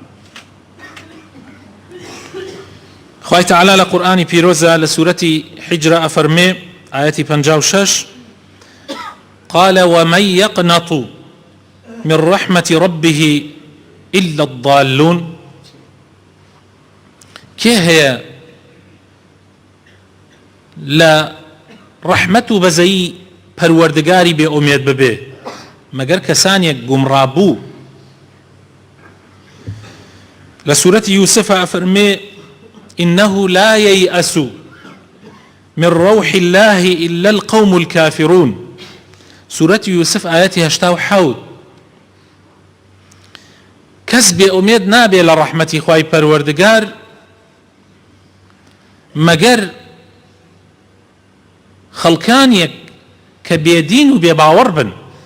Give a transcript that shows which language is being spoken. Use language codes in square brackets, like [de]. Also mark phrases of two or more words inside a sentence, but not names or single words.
[ckb] خوای تەعالا لە قورئانی پیرۆزە لە سوورەتی حیجرە ئەفەرمێ ئایەتی 56: [ar] قال ومن يقنط من رحمة ربه إلا الضالون. [ckb] کێ هەیە لە ڕەحمەت و بەزەیی پەروەردگاری بێ ئومێد ببێ مەگەر کەسانێک گومڕابوو؟ لە سوورەتی یوسف ئەفەرمێ [ar] إنه لا ييأس من روح الله إلا القوم الكافرون. [ckb] سوورەتی یوسف ئایەتی 87. کەس بێ ئومێد نابێ لە ڕەحمەتی خوای پەروەردگار مەگەر خەڵکانێک کە بێدین و بێباوەڕ بن.